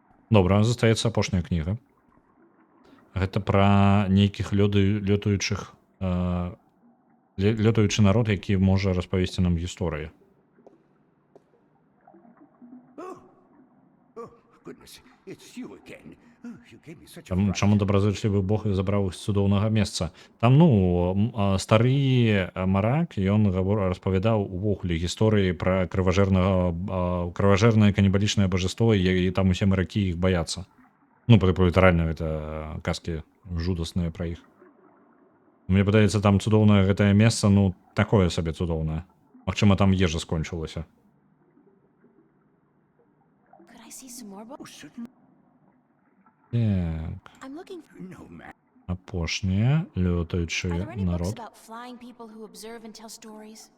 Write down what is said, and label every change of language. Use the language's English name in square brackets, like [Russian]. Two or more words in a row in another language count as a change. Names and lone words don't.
[Belarusian] Добра, застаецца апошняя кніга. Гэта пра нейкіх лётаючых лётаючы народ, які можа распавесці нам гісторыі. [English] Goodness, it's you again. Oh, you gave me such a [Belarusian] Чаму [English] fright. [Belarusian] добразычлівы Бог забраў іх з цудоўнага месца? Там, стары марак, ён распавядаў увогуле гісторыі пра крыважэрнае канібалічнае божество, і там усе маракі іх баяцца. Літаральна, гэта казкі жудасныя пра іх. Мне падаецца, там цудоўнае гэтае месца, такое сабе цудоўнае. Магчыма, там ежа скончылася. [English] Could I see some more Oh, certainly. [Belarusian] Так, [English] I'm looking for... No, man. [Belarusian] апошнія [English] Are [Belarusian] лётаючы [English] there any books [Belarusian] народ. [English] about flying people who observe and tell stories?